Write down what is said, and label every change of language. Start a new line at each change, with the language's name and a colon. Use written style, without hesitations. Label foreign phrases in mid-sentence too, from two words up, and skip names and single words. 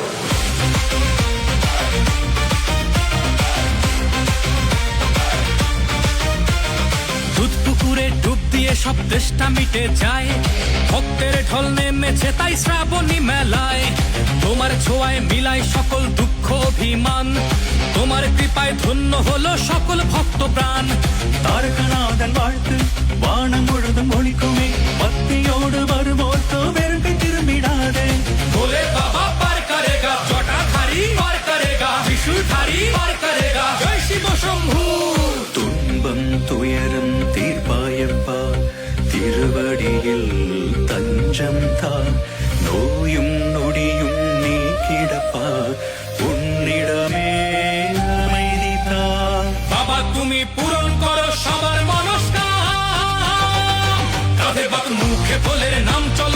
Bangla: দুধ পুকুরে ডুব দিয়ে সব তেষ্টা মিটে যায়, ভক্তের ঢল নেমেছে তাই শ্রাবণী মেলায়। তোমার ছোঁয়ায় মিলায় সকল দুঃখ অভিমান, তোমার কৃপায় ধন্য হলো সকল ভক্ত প্রাণ।
Tamil: தாரகநாதன் வாழ்த்து வானம் முழுதும் ஒழிக்குமே, பக்தியோடு வருவோர்க்கு வெறுப்பை திரும்பிடாதே।
Hindi: भोले बाबा पार करेगा, जटाधारी पार करेगा, त्रिशूलधारी पार करेगा, जय शिव शंभू।
Tamil: துன்பம் துயரம் தீர்ப்பாயப்பா, திருவடியில் தஞ்சம் தா, நோயும் நொடியும் நீக்கிடப்பா, உன்னிடமே அமைதி தா।
Bangla: বাবা তুমি পূরণ করো সবার মনস্কাম। কাঁধে বাক মুখে ভোলের নাম